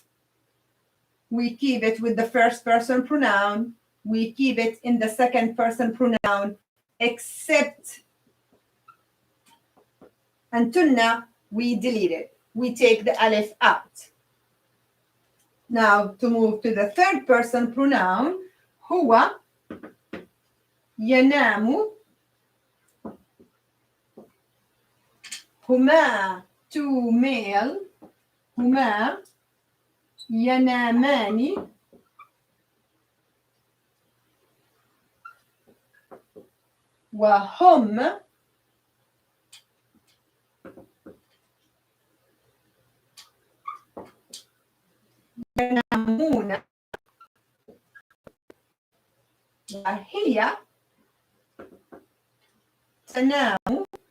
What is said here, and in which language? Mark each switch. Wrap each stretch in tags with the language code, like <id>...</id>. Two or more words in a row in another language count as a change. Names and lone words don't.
<en>We keep it with the first person pronoun. We keep it in the second person pronoun, except antunna, we delete it. We take the alif out. Now to move to the third person pronoun, huwa,</en> <ar>ينام هما,</ar> <en>two male,</en> <ar>هما ينامان, وهم ينامون وهي تنام</ar>